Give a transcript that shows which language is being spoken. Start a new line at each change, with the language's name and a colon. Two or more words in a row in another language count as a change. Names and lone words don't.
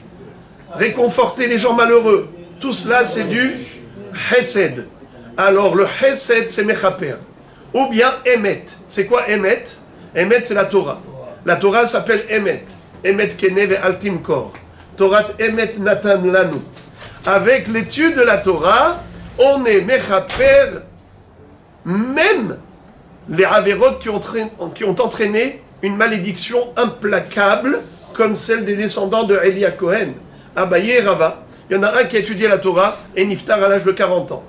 French: Réconforter les gens malheureux. Tout cela, c'est du Hesed. Alors, le Hesed, c'est Mechaper. Ou bien Emet. C'est quoi Emet? Emet, c'est la Torah. La Torah s'appelle Emet.
Hebrew: אמת קנה ואל תמכור. תורת אמת נתן לנו.
French: Avec l'étude de la Torah, on est mechaper même les avérotes qui ont entraîné une malédiction implacable comme celle des descendants de Elia Cohen, Abaye et Rava. Il y en a un qui a étudié la Torah et niftar à l'âge de 40 ans.